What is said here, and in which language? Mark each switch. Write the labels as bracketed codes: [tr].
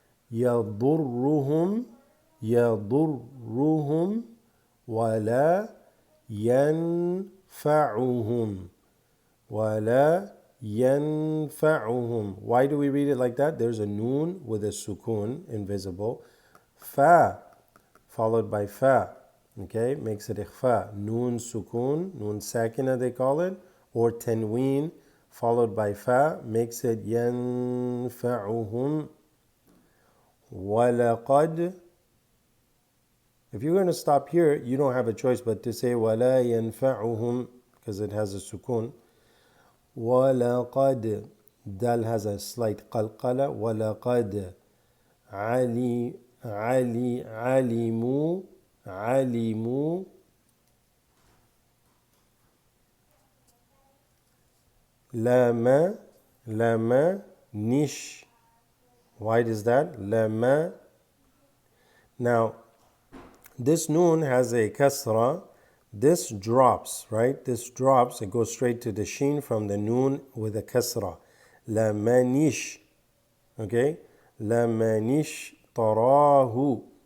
[ar] يضرهم يضرهم ولا ينفعهم ولا ينفعهم. [en] Why do we read it like that? There's a noon with a sukun, invisible. Fa, followed by fa. Okay, makes it ikhfa. Noon sukun, noon sakina they call it, or tanween, followed by fa, makes it yanfa'uhum. Walaqad. If you're going to stop here, you don't have a choice but to say wala yanfa'uhum because it has a sukun. [ar] ولقد [en] dal has a slight qalqala. [ar] ولقد علموا لما nish. [en] Why is that? [ar] لما. [en] Now this noon has a kasra. This drops, right? This drops. It goes straight to the sheen from the noon with a kasra. [ar] لمنش. Okay? لمنش تراه.